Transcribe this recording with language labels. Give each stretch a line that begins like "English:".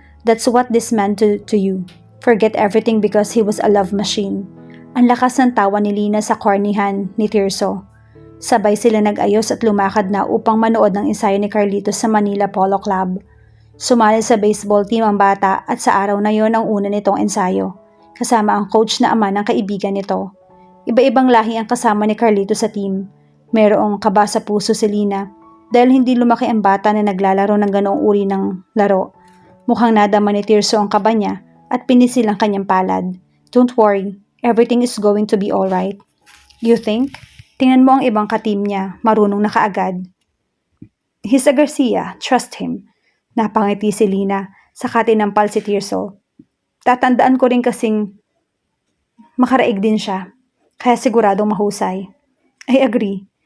English: That's what this man to you. Forget everything because he was a love machine.
Filipino: Ang lakas ng tawa ni Lina sa cornihan ni Tirso. Sabay sila nag-ayos at lumakad na upang manood ng ensayo ni Carlito sa Manila Polo Club. Sumali sa baseball team ang bata at sa araw na yon ang una nitong ensayo. Kasama ang coach na ama ng kaibigan nito. Iba-ibang lahi ang kasama ni Carlito sa team. Merong kaba sa puso si Lina dahil hindi lumaki ang bata na naglalaro ng ganoong uri ng laro. Mukhang nadama ni Tirso ang kaba niya at pinisil ang kanyang palad.
English: Don't worry, everything is going to be alright. You think?
Filipino: Tingnan mo ang ibang ka-team niya, marunong na kaagad.
English: He's a Garcia, trust him.
Filipino: Napangiti si Lina, saka tinampal si Tirso. Tatandaan ko rin kasing makaraig din siya, kaya siguradong mahusay.
English: I agree.